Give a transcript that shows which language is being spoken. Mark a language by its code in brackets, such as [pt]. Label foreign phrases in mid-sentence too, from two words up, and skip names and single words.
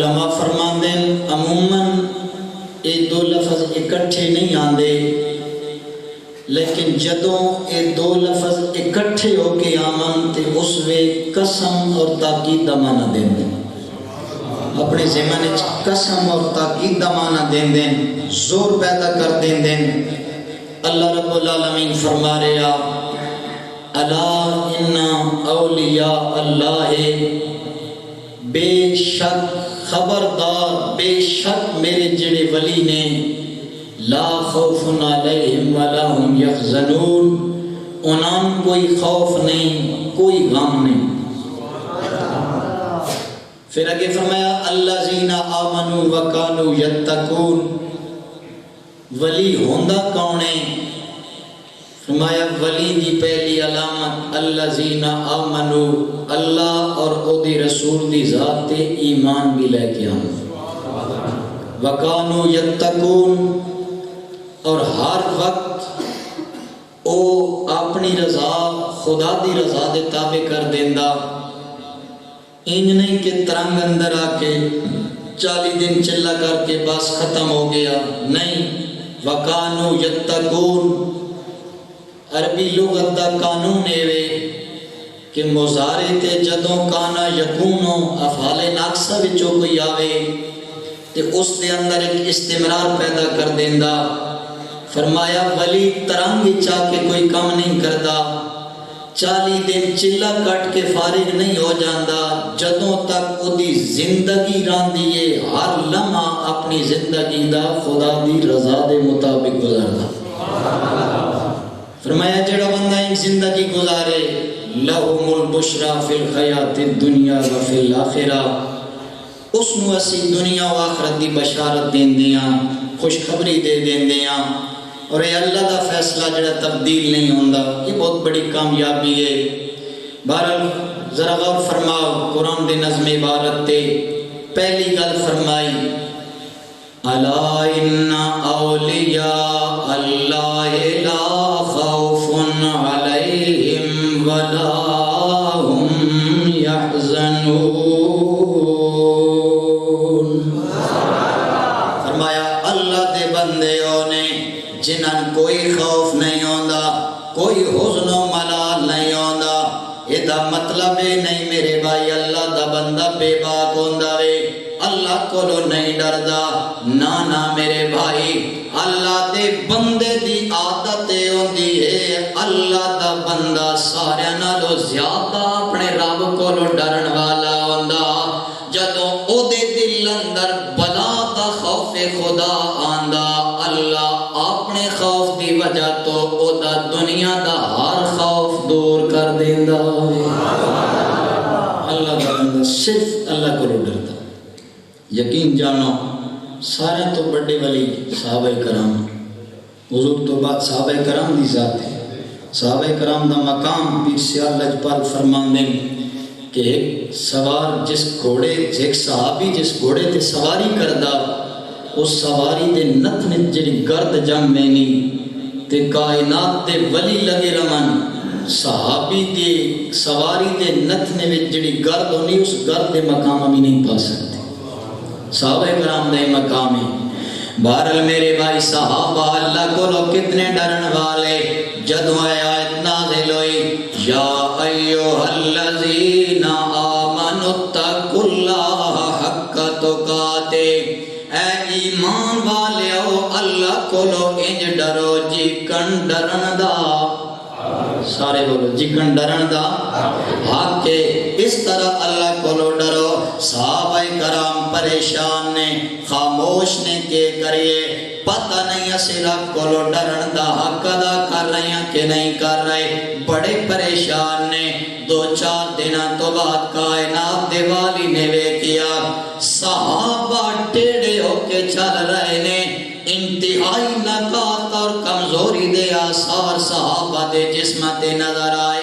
[pa] علماء فرماندے عموماً یہ دو لفظ اکٹھے نہیں آندے، لیکن جدوں یہ دو لفظ اکٹھے ہو کے آمن تے اس وے قسم اور تاکید دا معنی دیں دیں، اپنے ذہن وچ قسم اور تاکید دا معنی دیں دیں، زور پیدا کر دیں دیں۔ اللہ رب العالمین فرما رہا [ar] الا ان اولیاء اللہ، [pa] بے شک خبردار بے شک میرے جڑے ولی نے [ar] لا خوف علیہم ولا هم یحزنون، [pa] انہاں کوئی خوف نہیں کوئی غم نہیں۔ پھر آگے فرمایا [ar] الذین آمنوا وکانوا یتقون، [pa] ولی ہوندا کون ہے؟ فرمایا ولی دی پہلی علامت [ar] الذین آمنوا، [pa] اللہ اور او دی رسول دی ذات تے ایمان بھی لے کے آنا، [ar] وکانوا یتقون، [pa] اور ہر وقت او اپنی رضا خدا دی رضا دے تابع کر دیندا، انج نہیں کہ ترنگ اندر آ کے 40 دن چلا کر کے بس ختم ہو گیا، نہیں۔ [ar] وَقَانُوا يَتَّقُونَ، [pa] عربی لغت دا قانون ہے کہ مضارع تے جدوں [ar] کانا یکونو [pa] افعال ناقصہ وچوں کوئی آوے تے اس دے اندر ایک استمرار پیدا کر دیندا۔ فرمایا ولی ترنگ چاہ کے کوئی کام نہیں کردا، 40 دن چلا کٹ کے فارغ نہیں ہو جاندا، جدوں تک او دی زندگی راندی ہے ہر لمحہ اپنی زندگی دا خدا دی رضا دے مطابق گزاردا۔ فرمایا جڑا بندہ ایک زندگی گزارے [ar] لہم البشرا فی الحیات الدنیا و فی الآخرہ، [pa] اس نو اسی دنیا و آخرت دی بشارت دین دیاں، خوشخبری دے دین دیاں، اور اے اللہ دا فیصلہ جڑا تبدیل نہیں ہوندا، یہ بہت بڑی کامیابی ہے۔ بہرحال ذرا غور فرماؤ قرآن دے نظم عبارت تے پہلی گل فرمائی [ar] الا ان اولیاء اللہ لا خوف علیہم ولا هم یحزنون، [pa] فرمایا اللہ دے بندیوں نے جنہاں کوئی خوف نہیں ہوندا، کوئی حزن و ملال نہیں ہوندا، یہ دا مطلب ہے نہیں میرے بھائی اللہ دا بندہ بے باک ہوندا وے، اللہ کو لو نہیں ڈردا، نا میرے بھائی، اللہ دے بندے دی عادت ہوندی ہے اللہ دا بندہ سارے نالوں زیادہ اپنے رب کو لو ڈرن والا ہوندا، جدوں او دے دل اندر بلا دا خوف خدا آندا، اللہ اپنے خوف دی وجہ تو او دا دنیا دا ہر خوف دور کر دیندا ہے۔ اللہ دا بندہ صرف اللہ کو لو ڈردا۔ یقین جانو سارے تو بڑے ولی صحابہ کرام، حضور تو بعد صحابہ کرام دی ذات ہے، صحابہ کرام دا مقام پیر سیال لجپال فرماندے کہ ایک سوار جس گھوڑے، ایک صحابی جس گھوڑے تے سواری کردا، اس سواری دے نتنے جڑی گرد جم مینی تے کائنات دے ولی لگے رمن، صحابی دے سواری دے نتنے وچ جڑی گرد ہونی اس گرد دے مقام بھی نہیں پا سکتے، صحابہ کرام دے مقام ہے۔ بہرحال میرے بھائی صحابہ اللہ کو لو کتنے ڈرن والے، جدو آیت نازل ہوئی [ar] یا ایوہ الذین آمنوا اتقوا اللہ حق تقاتے، [pa] اے ایمان والیو اللہ کو لو انج ڈرو جی کن ڈرن دا، سارے بولو جی کن ڈرن دا حق کے، اس طرح اللہ کو لو ڈرو۔ صحابہ کرام پریشان نے، خاموش نے کہ کریے، پتہ نہیں اسی رب کو لو ڈرن دا حق ادا کر رہے ہیں کہ نہیں کر رہے، بڑے پریشان نے۔ 2-4 دنوں تو بعد کائنات دے والی نے ویکھیا صحابہ ٹیڑے ہو کے چل رہے نے، انتہائی نکات اور کمزوری دے آثار صحابہ دے جسم تے نظر آئے۔